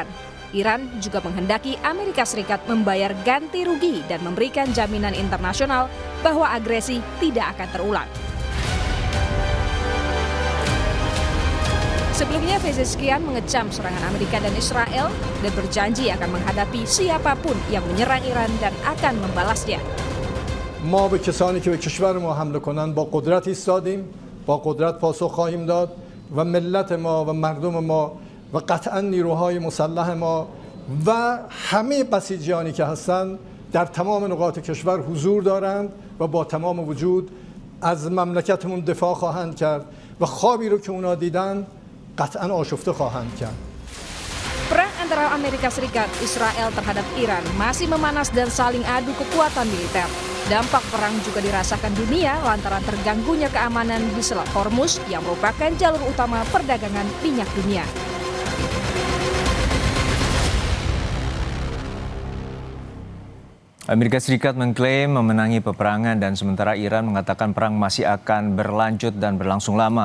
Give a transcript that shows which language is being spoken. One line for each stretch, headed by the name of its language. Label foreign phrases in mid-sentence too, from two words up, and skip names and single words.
Indonesian: Iran juga menghendaki Amerika Serikat membayar ganti rugi dan memberikan jaminan internasional bahwa agresi tidak akan terulang. Sebelumnya, Pezeshkian mengecam serangan Amerika dan Israel dan berjanji akan menghadapi siapapun yang menyerang Iran dan akan membalasnya.
Persian: ما به کسانی که به کشور ما حمله کنند با قدرت ایستادیم، با قدرت پاسخ خواهیم داد و ملت ما و مردم ما و قطعا نیروهای مسلح ما و همه بسیجیانی که هستند در تمام نقاط کشور حضور دارند و با تمام وجود از مملکتمون دفاع خواهند کرد و خوابی رو که اونا دیدن قطعا آشفته خواهند کرد.
Indonesian: Perang antara Amerika Serikat Israel terhadap Iran masih memanas dan saling adu kekuatan militer. Dampak perang juga dirasakan dunia lantaran terganggunya keamanan di Selat Hormuz yang merupakan jalur utama perdagangan minyak dunia. Amerika Serikat mengklaim memenangi peperangan dan sementara Iran mengatakan perang masih akan berlanjut dan berlangsung lama.